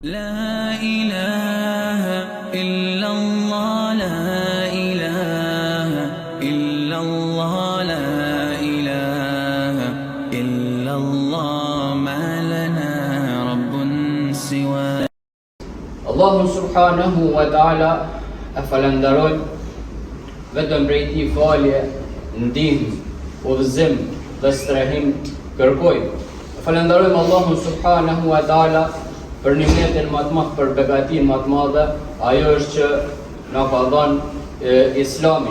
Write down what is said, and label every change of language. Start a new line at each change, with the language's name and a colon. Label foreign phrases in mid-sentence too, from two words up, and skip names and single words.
Arabic: لا إله إلا الله لا إله إلا الله لا إله إلا الله ما لنا رب سواه.
Albanian: Allahu
Arabic: سبحانه وتعالى
Albanian: e falenderoj vetëm prej tij falje, ndihmë, udhëzim dhe strehim kërkoj. Falenderojmë Allahu
Arabic: سبحانه وتعالى
Albanian: për nimetin më të madh, për begatin më të madhe, ajo është që na ka dhënë Islamin.